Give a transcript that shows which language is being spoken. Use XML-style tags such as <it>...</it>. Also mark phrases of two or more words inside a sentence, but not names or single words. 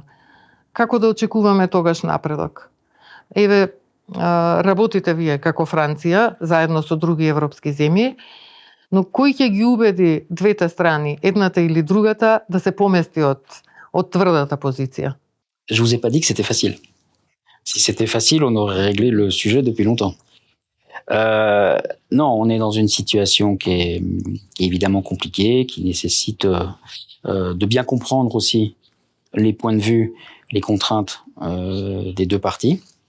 <mk>Како да очекуваме тогаш напредок? Еве, работите вие како Франција, заедно со други европски земји, но кој ќе ги убеди двете страни, едната или другата, да се помести од тврдата позиција?</mk> <fr>Je vous ai pas dit que c'était facile. Si c'était facile, on aurait réglé le sujet depuis longtemps. Non, on est dans une situation qui est évidemment compliquée, qui nécessite de bien comprendre aussi les points de vue, les contraintes des deux parties.</fr>